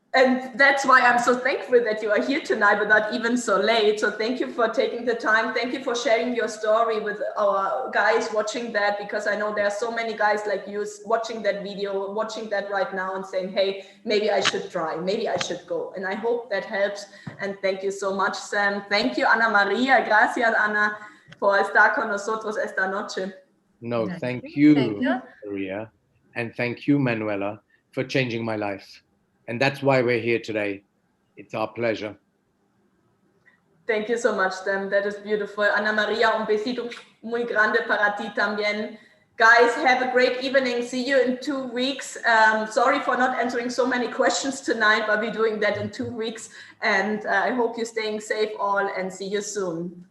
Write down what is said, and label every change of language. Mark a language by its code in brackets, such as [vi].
[en] And that's why I'm so thankful that you are here tonight without even so late. So thank you for taking the time. Thank you for sharing your story with our guys watching that, because I know there are so many guys like you watching that video, watching that right now and saying, hey, maybe I should try, maybe I should go. And I hope that helps. And thank you so much, Sam. Thank you, Ana Maria. [es] Gracias, Ana, por estar con nosotros esta noche. [en] No, thank you, Maria. And thank you, Manuela, for changing my life. And that's why we're here today. It's our pleasure. Thank you so much, Sam. That is beautiful. [es] Ana Maria, un besito muy grande para ti también. [en] Guys, have a great evening. See you in 2 weeks. Sorry for not answering so many questions tonight, but we're doing that in 2 weeks. And I hope you're staying safe all, and see you soon.